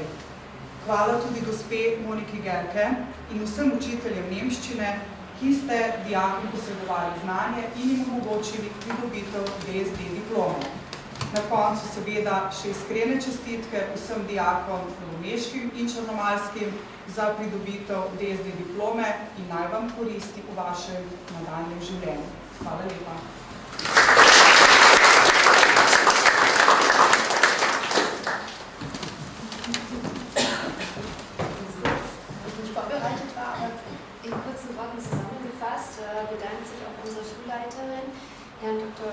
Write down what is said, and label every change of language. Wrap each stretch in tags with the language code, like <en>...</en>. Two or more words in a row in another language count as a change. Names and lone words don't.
<sl>Hvala tudi gospe Moniki Gerke in vsem učiteljem nemščine, ki ste dijakom posredovali znanje in jim omogočili pridobitev DSD diplome. Na koncu seveda še iskrene čestitke vsem dijakom novomeškim in črnomaljskim za pridobitev DSD diplome in naj vam koristi v vašem nadaljnjem življenju. Hvala lepa.</sl> <de>Vorbereitet war, aber in kurzen Worten zusammengefasst, bedankt sich auch unsere Schulleiterin, Herrn Dr.</de>